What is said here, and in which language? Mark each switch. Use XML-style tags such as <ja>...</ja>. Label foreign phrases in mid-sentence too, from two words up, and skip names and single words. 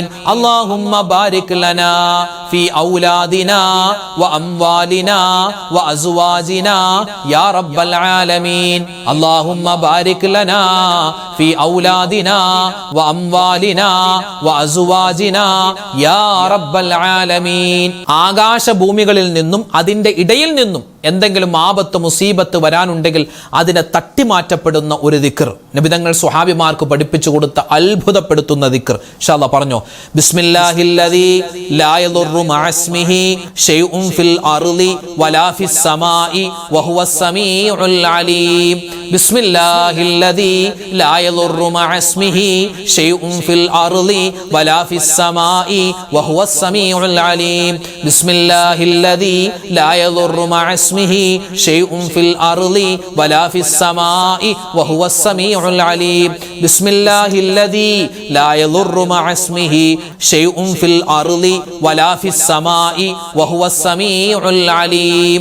<ar>اللهم بارك لنا في أولادنا وأموالنا وأزواجنا يا رب العالمين. اللهم بارك لنا في أولادنا وأموالنا وأزواجنا يا رب العالمين.</ar> <ml>ആകാശഭൂമികളിൽ നിന്നും അതിൻ്റെ ഇടയിൽ നിന്നും എന്തെങ്കിലും ആപത്ത് മുസീബത്ത് വരാനുണ്ടെങ്കിൽ അതിനെ തട്ടിമാറ്റപ്പെടുന്ന ഒരു ദിക്ർ നബിതങ്ങൾ സ്വഹാബിമാർക്ക് പഠിപ്പിച്ചു കൊടുത്ത അത്ഭുതപ്പെടുത്തുന്ന ദിക്ർ</ml> <ar>إن شاء الله</ar> <ml>പറഞ്ഞോ.</ml> <ar>بسم الله الذي لا يضر مع اسمه شيء في الأرض ولا في السماء وهو السميع العليم. بسم الله الذي لا يضر مع اسمه شيء في الأرض ولا في السماء وهو السميع العليم. بسم الله الذي لا يضر اسمه شيء في الأرض ولا في السماء وهو السميع العليم. بسم الله الذي لا يضر مع اسمه شيء في الأرض ولا في السماء وهو السميع العليم.</ar>